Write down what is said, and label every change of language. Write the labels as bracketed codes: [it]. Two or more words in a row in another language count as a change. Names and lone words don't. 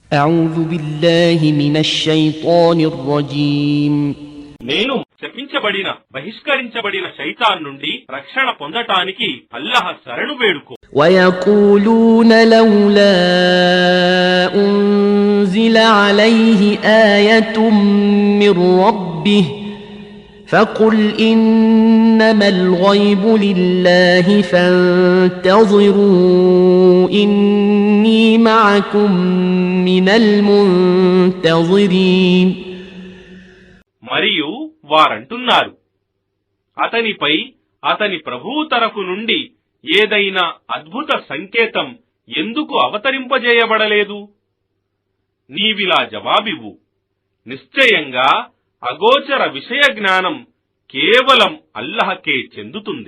[ar] أعوذ بالله من الشيطان الرجيم [te] నేను శపించబడిన బహిష్కరించబడిన శైతాన్ నుండి రక్షణ పొందటానికి అల్లాహ్ శరణు వేడుకో. [ar] ويقولون لولا أنزل عليه آية من ربه فقل إنما الغيب لله فانتظروا إني معكم من المنتظرين. [te] మరియు వారంటున్నారు, అతనిపై అతని ప్రభువు తరఫు నుండి ఏదైనా అద్భుత సంకేతం ఎందుకు అవతరింపజేయబడలేదు? నీవిలా జవాబివ్వు, నిశ్చయంగా అగోచర విషయ జ్ఞానం కేవలం అల్లహకే చెందుతుంది.